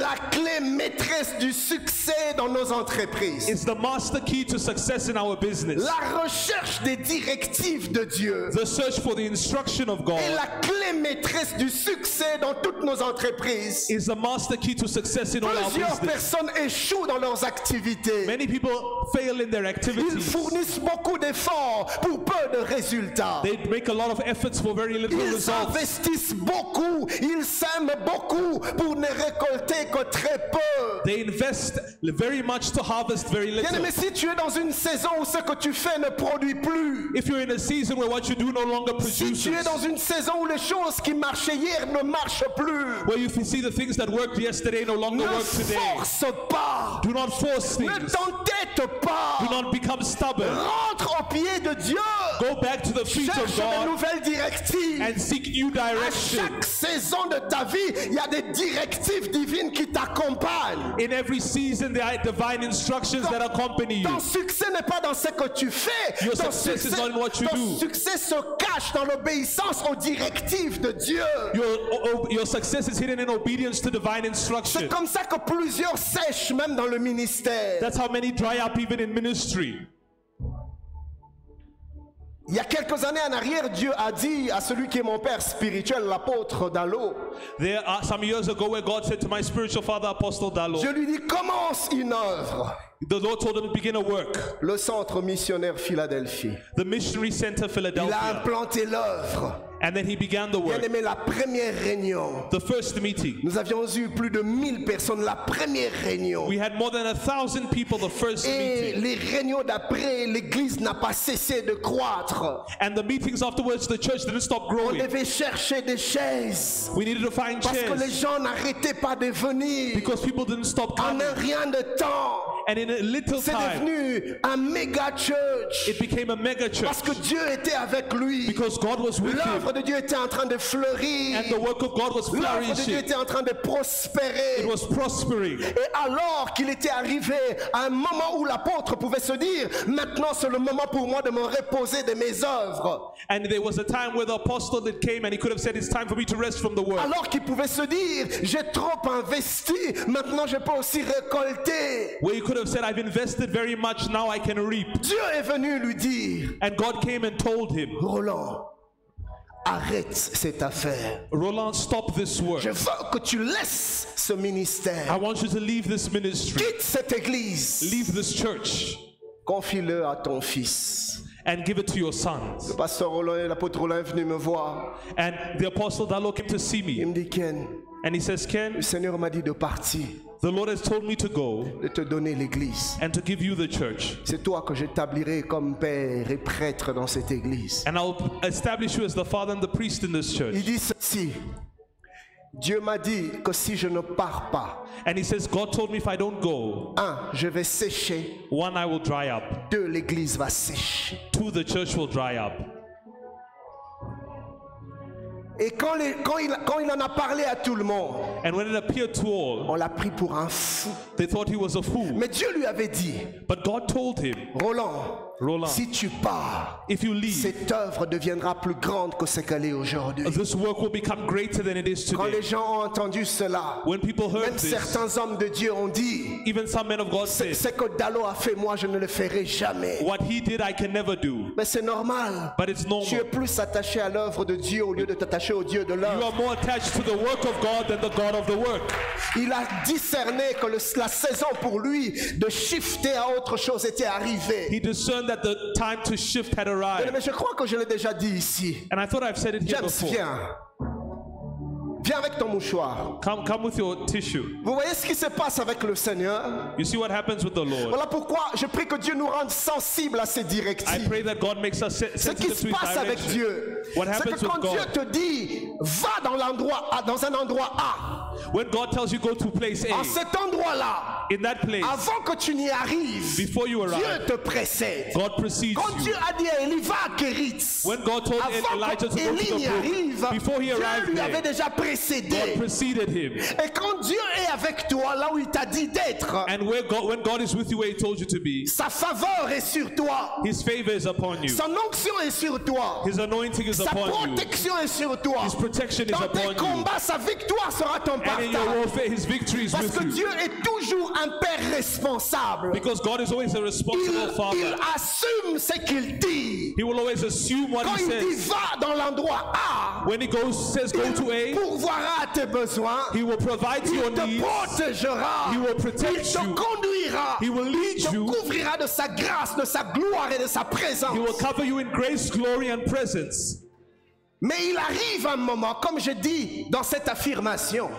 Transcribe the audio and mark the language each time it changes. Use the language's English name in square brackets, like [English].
[French] la clé maîtresse du succès dans nos entreprises. [English] is the master key to success in our business. [French] La recherche des directives de Dieu [English] The search for the instruction of [French] est [English] God [French] la clé maîtresse du succès dans toutes nos entreprises. [English] is the master key to success in all our [French] Plusieurs [English] business. [French] personnes échouent dans leurs activités. [English] Many people fail in their [French] Ils [English] activities. [French] fournissent beaucoup d'efforts pour peu de résultats. [English] They make a lot of efforts for very little [French] Ils [English] results. [French] investissent beaucoup, ils sèment beaucoup pour ne récolter que très peu. [English] They invest very much to harvest very [French] Bien [English] little. [French] aimé, si tu es dans une saison où ce que tu fais ne produit plus, [English] If you're in a season where what you do no longer [French] si [English] produces, [French] tu es dans une saison où les choses qui marchaient hier ne marchent plus, [English] where you see the things that worked yesterday no longer [French] ne [English] work today, [French] force pas, [English] do not force [French] ne [English] things. [French] t'entête pas, [English] Do not become stubborn. [French] rentre au pied de Dieu, [English] Go back to the feet of [French] cherche de [English] God [French] nouvelles directives. [English] and seek new [French] À [English] direction. [French] chaque saison de ta vie, il y a des directives divines qui t'accompagnent. [English] In every season, there are divine instructions that accompany you. [French] Ton succès n'est pas dans ce que tu fais. [English] Your [French] Ton [English] success is not in what you [French] ton [English] do. [French] succès se cache dans l'obéissance aux directives de Dieu. [English] Your success is hidden in obedience to divine [French] C'est [English] instruction. [French] comme ça que plusieurs sèchent même dans le ministère. [English] That's how many dry up even in ministry. [French] Il y a quelques années en arrière, Dieu a dit à celui qui est mon père spirituel, l'apôtre Dallo, [English] There are some years ago where God said to my spiritual father, Apostle Dallo, [French] je lui dis commence une œuvre. [English] the Lord told him to begin a work. [French] Le centre missionnaire Philadelphie. [English] The Missionary Center [French] Il a [English] Philadelphia. [French] implanté l'œuvre. [English] And then he began the [French] Bien [English] work. [French] aimé, la première réunion, [English] The first meeting. [French] nous avions eu plus de 1000 personnes. La première réunion. [English] We had more than 1,000 people the first [French] Et [English] meeting. [French] les réunions d'après, l'église n'a pas cessé de croître. [English] And the meetings afterwards, the church didn't stop [French] On [English] growing. [French] devait chercher des chaises. [English] We needed to find [French] Parce que les [English] chairs [French] gens n'arrêtaient pas de venir. [English] because people didn't stop [French] En [English] coming. [French] un rien de temps, [English] And in a little [French] c'est [English] time, [French] devenu un méga church. [English] it became a mega church [French] Parce que Dieu était avec lui. [English] because God was with him. [French] L'œuvre de Dieu était en train de fleurir. [English] And the work of God was [French] L'œuvre de Dieu [English] flourishing. [French] était en train de prospérer. [English] It was prospering. [French] Et alors qu'il était arrivé à un moment où l'apôtre pouvait se dire, maintenant c'est le moment pour moi de me reposer de mes œuvres. [English] And there was a time where the apostle that came and he could have said, it's time for me to rest from the work. [French] Alors qu'il pouvait se dire, j'ai trop investi, maintenant je peux aussi récolter. [English] Where he could could have said, I've invested very much, now I can reap. [French] Dieu est venu lui dire, [English] And God came and told him, [French] Roland, arrête cette affaire. [English] Roland, stop this work. [French] Je veux que tu laisses ce [English] I [French] ministère. [English] want you to leave this ministry. [French] Quitte cette église. [English] Leave this church [French] Confie-le à ton fils. [English] and give it to your sons. [French] Le pasteur Roland et l'apôtre Roland est venu me voir. [English] And the apostle Dalo came to see [French] Il [English] me. [French] me dit, Ken, [English] And he says, Ken, [French] le Seigneur m'a dit de partir, [English] the Lord has told me to go [French] de te donner l'église. [English] and to give you the church. [French] C'est toi que j'établirai comme père et prêtre dans cette église. [English] And I'll establish you as the father and the priest in this church. [French] Il dit ceci. Dieu m'a dit que si je ne pars pas, [English] And he says, God told me if I don't go, [French] 1, je vais sécher. [English] 1, I will dry up. [French] 2, l'église va sécher. [English] 2, the church will dry up. [French] Et quand il en a parlé à tout le monde, [English] And when it appeared to all, [French] on l'a pris pour un fou. [English] they thought he was a fool. [French] Mais Dieu lui avait dit, [English] But God told him, [French] Roland, si tu pars, [English] if you leave, [French] cette œuvre deviendra plus grande que ce qu'elle est aujourd'hui. [English] this work will become greater than it is [French] Quand [English] today. [French] les gens ont entendu cela, [English] When people heard [French] même [English] this, [French] certains hommes de Dieu ont dit, [English] even some men of God said, [French] ce que Dalo a fait, moi je ne le ferai jamais. [English] what he did I can never do. [French] Mais c'est normal. [English] But it's [French] Tu es [English] normal. [French] plus attaché à l'œuvre de Dieu au lieu de t'attacher au Dieu de [English] You [French] l'œuvre. [English] are more attached to the work of God than the God of the work. [French] Il a discerné que la saison pour lui de shifter à autre chose était arrivée. [English] He discerned that the time to shift had arrived. [French] Mais je crois que je l'ai déjà dit ici. [English] And I thought I've said it here [French] James, [English] before. [French] viens. Viens avec ton mouchoir. [English] Come with your tissue. [French] Vous voyez ce qui se passe avec le Seigneur? [English] You see what happens with the Lord. [French] Voilà pourquoi je prie que Dieu nous rende sensibles à ses [English] I [French] directives. [English] pray that God makes us [French] Ce qui [English] sensitive [French] se [English] to His [French] passe avec [English] direction. [French] Dieu, [English] What [French] c'est [English] happens [French] que quand [English] with [French] Dieu [English] God? [French] te dit va dans l'endroit A, dans un endroit A, [English] When God tells you go to place [French] en [English] A, [French] cet endroit-là, [English] in that place, [French] avant que tu n'y arrives, [English] before you [French] Dieu [English] arrive, [French] te précède. [English] God precedes [French] Quand Dieu [English] you. [French] a dit à Élie, va à Kéritz, [English] When God told [French] avant [English] Elijah to go [French] qu'Élie [English] to [French] n'y [English] the brook, [French] arrive, [English] before he [French] Dieu [English] arrived [French] lui avait [English] there, [French] déjà [English] God [French] précédé. [English] preceded him. [French] Et quand Dieu est avec toi, là où il t'a dit d'être, [English] And when God is with you where He told you to be, [French] sa faveur est sur toi, [English] His favor is upon you. [French] son onction est sur toi, [English] His anointing is [French] sa [English] upon you. [French] protection est sur toi. [English] His protection is [French] Dans tes [English] upon you. [French] combats, sa victoire sera ton [English] And in your [French] partage. [English] warfare, His victory is [French] Parce [English] with [French] que [English] you. [French] Dieu est toujours un père responsable. [English] Because God is always a responsible [French] Il [English] Father. [French] assume ce qu'il dit. [English] He will always assume what [French] Quand [English] He [French] il dit [English] says. [French] va dans l'endroit A, [English] When He says go to A, [French] il pourvoira à tes besoins. [English] He will provide to your [French] Il te [English] needs. [French] protégera. [English] He will protect [French] te [English] you. [French] conduira. [English] He will lead [French] Il te [English] you. [French] couvrira de sa grâce, de sa gloire et de sa présence. [English] He will cover you in grace, glory, and presence. [French] Mais il arrive un moment, comme je dis dans cette affirmation,